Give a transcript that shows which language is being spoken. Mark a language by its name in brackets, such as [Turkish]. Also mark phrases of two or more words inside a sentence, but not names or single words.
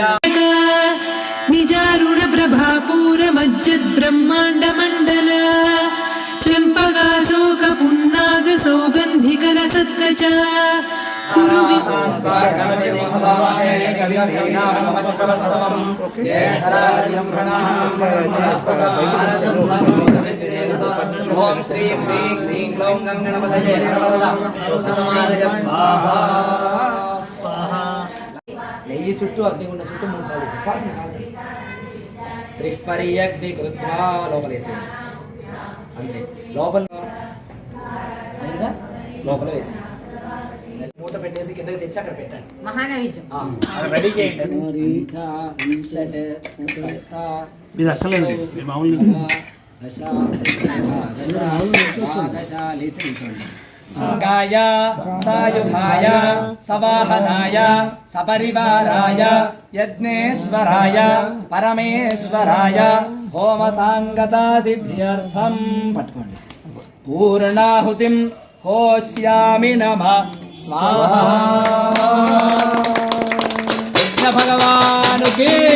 [Sanskrit] निजारुण प्रभापूर मज्जद्ब्रह्माण्डमण्डल चम्पकाशोक पुन्नाग सौगन्धिकर सत्कच कुरु ओम श्रीं ह्रीं क्लीं ग्लौं गङ्गणपतये नमः स्वाहा [Telugu] నెయ్యి చుట్టూ అగ్నిగుండ చుట్టూ 3 సార్లు కాల్సిన [Sanskrit] त्रिष्पर्यग्नि कृत्वा [Telugu] లోపలేసేది అంతే లోపల అయిందా లోపల వేసి మూత పెట్టేసి కిందకి తెచ్చి అక్కడ పెట్టండి మహానైవేద్యం రెడీ చేయండి ఇది అసలు [Sanskrit] गाय सायुधाय सवाहनाय सपरिवाराय यज्ञेश्वराय परमेश्वराय होम सांगता सिद्ध्यर्थं पट्कोंडि पूर्णाहुतिं होष्यामि नमः स्वाहा [Hindi] यज्ञ भगवान की